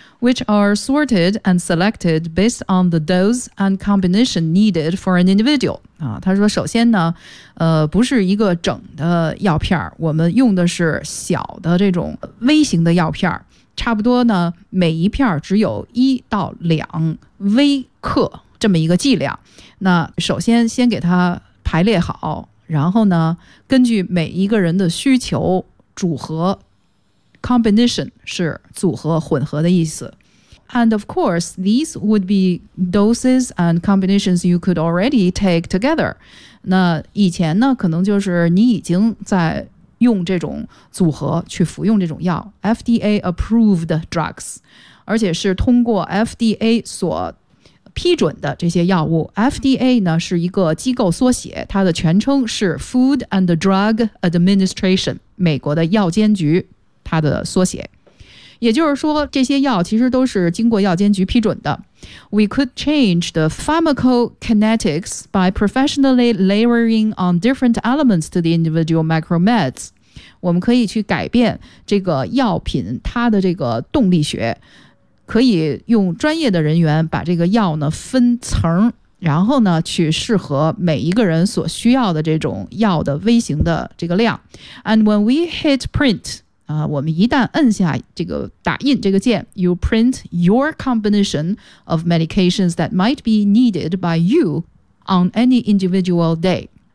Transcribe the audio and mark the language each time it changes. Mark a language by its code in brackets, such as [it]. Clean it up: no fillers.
[en] which are sorted and selected based on the dose and combination needed for an individual. [zh] 他说首先呢不是一个整的药片，我们用的是小的这种微型的药片，差不多呢每一片只有1到2微克这么一个剂量。那首先给它排列好，然后呢根据每一个人的需求组合Combination 是组合混合的意思。 [en] And of course, these would be doses and combinations you could already take together. [zh] 那以前呢可能就是你已经在用这种组合去服用这种药 [en] FDA approved drugs, [zh] 而且是通过 FDA 所批准的这些药物。 FDA 呢是一个机构缩写，它的全称是 Food and Drug Administration, 美国的药监局它的缩写。也就是说这些药其实都是经过药监局批准的。 [en] We could change the pharmacokinetics by professionally layering on different elements to the individual micromeds. [zh] 我们可以去改变这个药品它的这个动力学，可以用专业的人员把这个药呢分层然后呢去适合每一个人所需要的这种药的微型的这个量。 [en] And when we hit print、 [zh] 我们一旦摁下这个打印这个键， [en] You print your combination of medications that might be needed by you on any individual day。